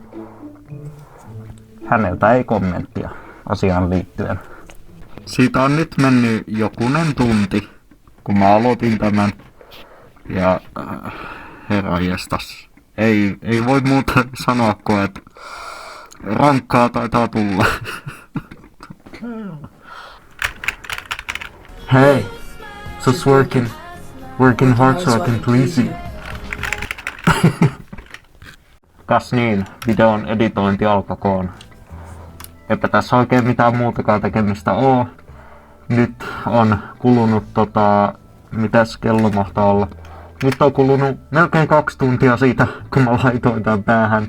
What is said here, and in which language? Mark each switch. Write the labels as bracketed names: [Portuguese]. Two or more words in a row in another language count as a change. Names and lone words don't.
[Finnish] Häneltä ei kommenttia asiaan liittyen. Siitä on nyt mennyt jokunen tunti, kun mä aloitin tämän. Ja herranjestas, ei voi muuta sanoa kuin, että rankkaa taitaa tulla. [English] Hey, just working hard so I can please you. [Finnish] Kas niin, videon editointi alkakoon. Eipä tässä oikein mitään muutakaan tekemistä oo. Nyt on kulunut mitäs kello mahtaa olla? Nyt on kulunut melkein 2 tuntia siitä, kun mä laitoin tän päähän.